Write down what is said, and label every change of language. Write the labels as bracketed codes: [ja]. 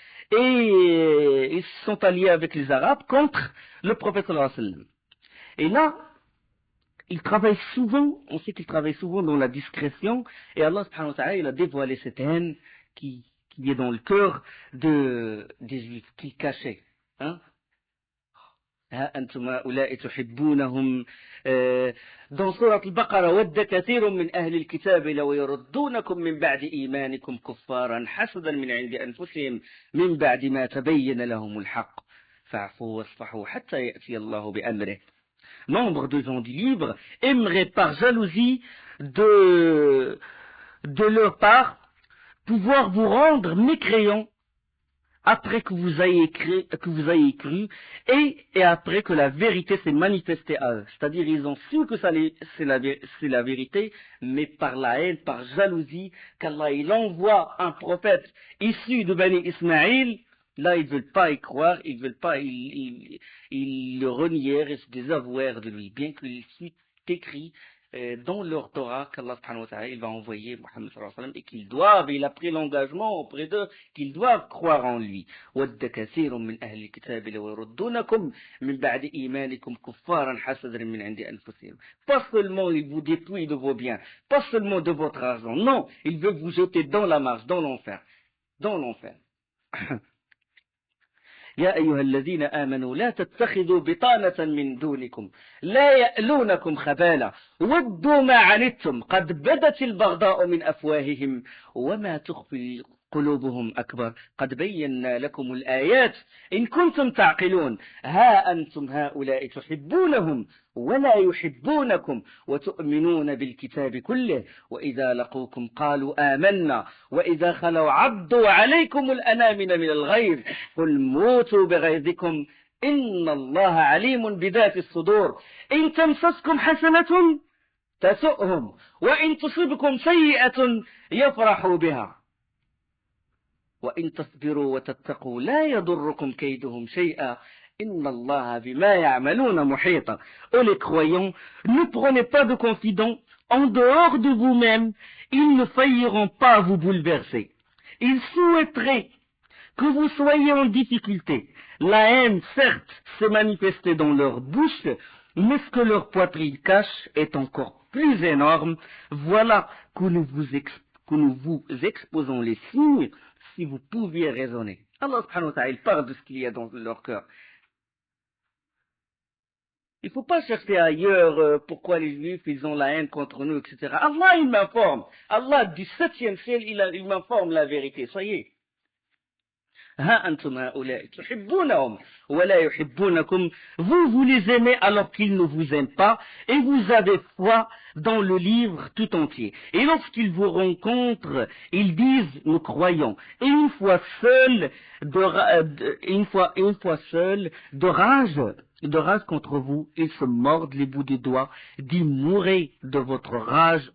[fr] Et ils se sont alliés avec les Arabes contre le prophète sallallahu alayhi wa sallam. Et là, ils travaillent souvent, on sait qu'ils travaillent souvent dans la discrétion, et Allah subhanahu wa ta'ala, il a dévoilé cette haine qui est dans le cœur des Juifs, qu'ils cachaient. Hein? [ar] ها أنتم هؤلاء تحبونهم dans سورة البقرة ود كثير من أهل الكتاب لو يردونكم من بعد إيمانكم كفارا حسدا من عند أنفسهم من بعد ما تبين لهم الحق فاعفوا واصفحوا حتى يأتي الله بأمره. [fr] Membres de gens du livre aimeraient par jalousie de leur part pouvoir vous rendre mécréants après que vous ayez cru, et après que la vérité s'est manifestée à eux. C'est-à-dire, ils ont su que c'est la vérité, mais par la haine, par jalousie, qu'Allah il envoie un prophète issu de Bani Ismaïl, là ils ne veulent pas y croire, ils veulent pas, ils le renièrent et se désavouèrent de lui, bien qu'il soit écrit dans leur Torah qu'Allah subhanahu wa ta'ala il va envoyer Muhammad sallallahu alayhi wa sallam, et qu'ils doivent, il a pris l'engagement auprès d'eux qu'ils doivent croire en lui. [ar] وَدَّ كَثِيرٌ مِّنْ أَهْلِ الْكِتَابِ لَوْ يَرُدُّونَكُمْ مِّن بَعْدِ إِيمَانِكُمْ كُفَّارًا حَسَدًا مِّنْ عِندِ أَنفُسِهِمْ. [fr] Pas seulement ils vous dépouillent de vos biens, pas seulement de votre argent, non, ils veulent vous jeter dans la marche, dans l'enfer. [ar] يا أيها الذين آمنوا لا تتخذوا بطانة من دونكم لا يألونكم خبالا ودوا ما عنتم قد بدت البغضاء من أفواههم وما تخفي قلوبهم أكبر قد بينا لكم الآيات إن كنتم تعقلون ها أنتم هؤلاء تحبونهم ولا يحبونكم وتؤمنون بالكتاب كله وإذا لقوكم قالوا آمنا وإذا خلوا عضوا عليكم الأنامل من الغيظ قل موتوا بغيظكم إن الله عليم بذات الصدور إن تمسسكم حسنة تسؤهم وإن تصبكم سيئة يفرحوا بها وإن تصبروا وتتقوا لا يضركم كيدهم شيئا إن الله بما يعملون محيطا. [fr] Ô les croyants, ne prenez pas de confidents en dehors de vous-même, ils ne failliront pas vous bouleverser. Ils souhaiteraient que vous soyez en difficulté. La haine, certes, s'est manifestée dans leur bouche, mais ce que leur poitrine cache est encore plus énorme. Voilà que nous vous exposons les signes, si vous pouviez raisonner. Allah subhanahu wa ta'ala, il parle de ce qu'il y a dans leur cœur. Il ne faut pas chercher ailleurs pourquoi les Juifs, ils ont la haine contre nous, etc. Allah, il m'informe. Allah, du 7e ciel, il m'informe la vérité. Soyez. [ar] ها أنتم هؤلاء تحبونهم ولا يحبونكم. [fr] Vous les aimez alors qu'ils ne vous aiment pas, et vous avez foi dans le livre tout entier. Et lorsqu'ils vous rencontrent, ils disent nous croyons. Et une fois seuls de rage contre vous, ils se mordent les bouts des doigts, disent mourrez de votre rage.